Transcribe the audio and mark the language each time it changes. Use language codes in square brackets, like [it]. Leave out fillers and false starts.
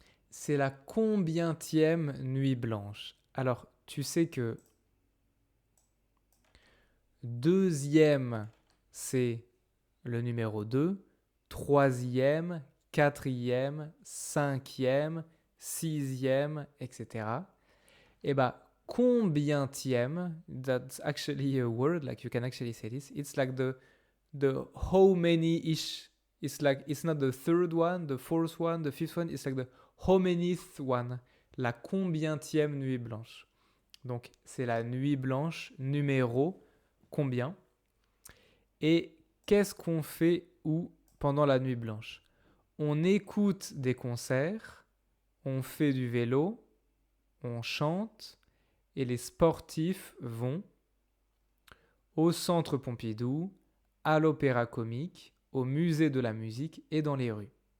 [fr] c'est la combientième nuit blanche? Alors, tu sais que deuxième, c'est le numéro 2, troisième, quatrième, cinquième, sixième, etc. Et bah, [en] combientième, that's actually a word, like you can actually say this. It's like the how many-ish. It's like, it's not the third one, the fourth one, the fifth one. It's like the how manyth one. [fr] La combientième nuit blanche. Donc, c'est la nuit blanche numéro combien. Et qu'est-ce qu'on fait où pendant la nuit blanche? On écoute des concerts, on fait du vélo, on chante et les sportifs vont au Centre Pompidou, à l'Opéra Comique, au Musée de la Musique et dans les rues.